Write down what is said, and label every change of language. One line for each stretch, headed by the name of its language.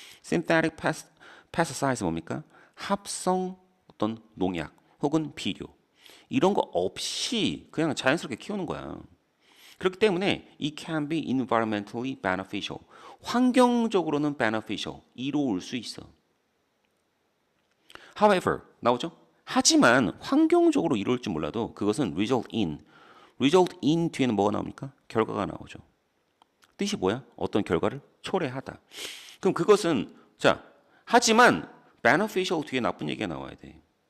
English: synthetic pesticides
Korean: 뭡니까? 합성 어떤 농약 혹은 비료. 이런 거 없이 그냥 자연스럽게 키우는 거야. 그렇기 때문에
English: it can be environmentally beneficial.
Korean: 환경적으로는 beneficial. 이로울 수 있어. However, 나오죠? 하지만 환경적으로 이로울지 몰라도 그것은 result in 뒤에는 뭐가 나옵니까? 결과가 나오죠. 뜻이 뭐야? 어떤 결과를 초래하다. 그럼 그것은 자, 하지만 beneficial 뒤에 나쁜 얘기가 나와야 돼.